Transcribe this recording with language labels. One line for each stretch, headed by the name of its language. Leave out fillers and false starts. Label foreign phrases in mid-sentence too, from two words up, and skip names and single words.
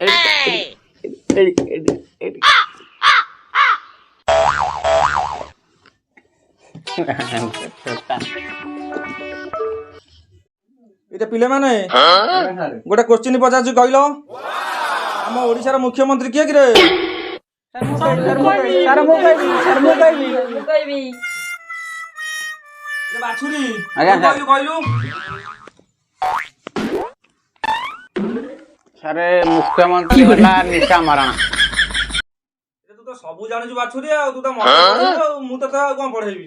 Odia: ଏଟା ପିଲେ ମାନେ ଗୋଟେ କ୍ୱେଶ୍ଚନ ପଚାର କହଲ ଆମ ଓଡ଼ିଶାର ମୁଖ୍ୟମନ୍ତ୍ରୀ କିଏ କି ରେ ବାଛୁରୀ ଆଜ୍ଞା, ସାର୍। କହିଲୁ ସାରେ ମୁଖ୍ୟମନ୍ତ୍ରୀ ହେଲା ନିଶା ମହାରଣା। ତୁ ତ ସବୁ ଜାଣିଛୁ ବାଛୁରୀ ଆଉ ତୁ ତ ମତେ ପଢେଇବୁ ଆଉ ମୁଁ ତତେ ଆଉ କଣ ପଢେଇବି।